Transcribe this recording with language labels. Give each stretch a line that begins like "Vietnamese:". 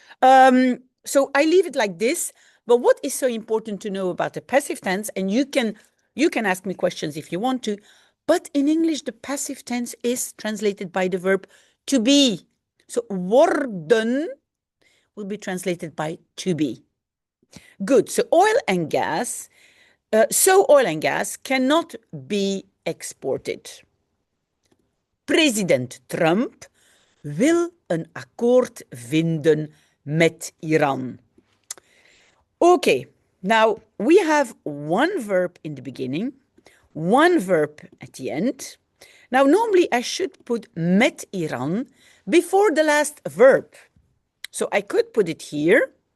English: So I leave it like this, but what is so important to know about the passive tense, and you can ask me questions if you want to, but in English, the passive tense is translated by the verb to be. So worden will be translated by to be. Good, so oil and gas, oil and gas cannot be exported.
Dutch: President Trump wil een akkoord vinden met Iran.
English: Okay, now we have 1 verb in the beginning, 1 verb at the end. Now, normally I should put met Iran before the last verb. So I could put it here.